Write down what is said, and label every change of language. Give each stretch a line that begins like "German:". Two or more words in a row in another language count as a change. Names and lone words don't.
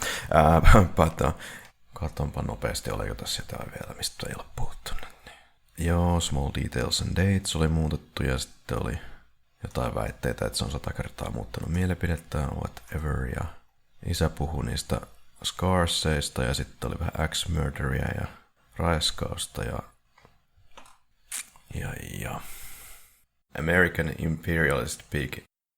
Finnish: But katsonpa nopeasti, oliko tässä jotain vielä, mistä ei ole puhuttu. Joo,
English: Small Details and Dates
Finnish: oli muutettu ja sitten oli jotain väitteitä, että se on 100 kertaa muuttanut mielipidettään, whatever. Ja isä puhui niistä Scarseista ja sitten oli vähän Axe-murderia ja raiskausta ja
English: American Imperialist Pig